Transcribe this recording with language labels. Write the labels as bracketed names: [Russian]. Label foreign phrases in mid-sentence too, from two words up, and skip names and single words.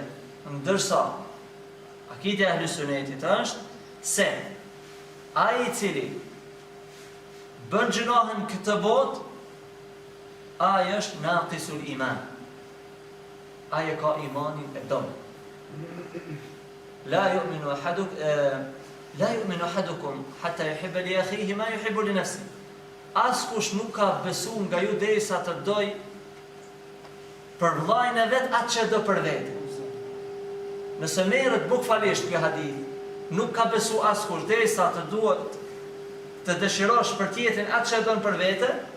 [Albanian] Ndërsa akida e Ahlus Sunnetit është se ai i cili bën gjunahën këtë botë, ai është [Arabic] ناقص الإيمان. [Albanian] Ai ka imanin e dom. [Arabic] لا يؤمن أحدكم حتى يحب لأخيه ما يحب لنفسه. [Albanian] Askush nuk ka besu nga ju derisa të doj për vllajën e vet atë që do për vete. Nëse merret bukfalisht ky hadith, nuk ka besu askush derisa të duhet të dëshirosh për tjetrin atë që don për vete.